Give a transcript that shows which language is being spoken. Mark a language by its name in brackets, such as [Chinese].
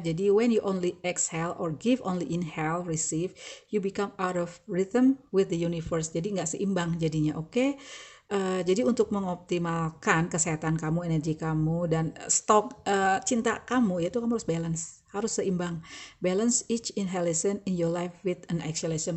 [English] Jadi when you only exhale or give only inhale, receive, you become out of rhythm with the universe. [Indonesian] Jadi nggak seimbang jadinya, oke? Jadi untuk mengoptimalkan kesehatan kamu, energi kamu, dan stok cinta kamu, yaitu kamu harus balance, harus seimbang. [English] Balance each inhalation in your life with an exhalation.